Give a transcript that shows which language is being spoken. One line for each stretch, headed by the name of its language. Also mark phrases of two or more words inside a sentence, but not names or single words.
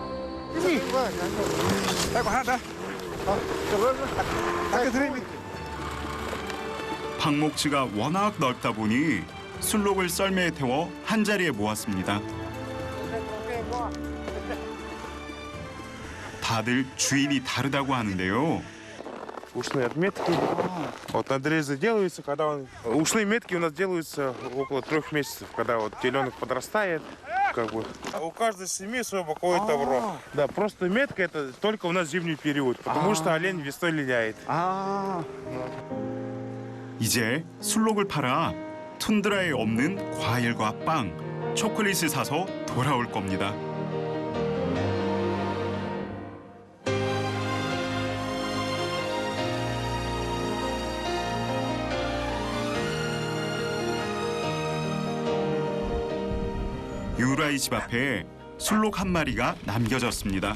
Korean: 방목지가 워낙 넓다 보니 술록을 썰매에 태워 한 자리에 모았습니다. 다들 주인이 다르다고 하는데요.
Russian: Ушные отметки. Вот надрезы делаются, когда ушные метки у нас делаются около 3 месяцев, когда вот теленок подрастает. как бы. А у каждой семьи свое боковое тавро. Да, просто метка это только у нас зимний период, потому что олень весной линяет.
Korean: 이제 술록을 팔아 툰드라에 없는 과일과 빵, 초콜릿을 사서 돌아올 겁니다. 유라이 집 앞에 술록 한 마리가 남겨졌습니다.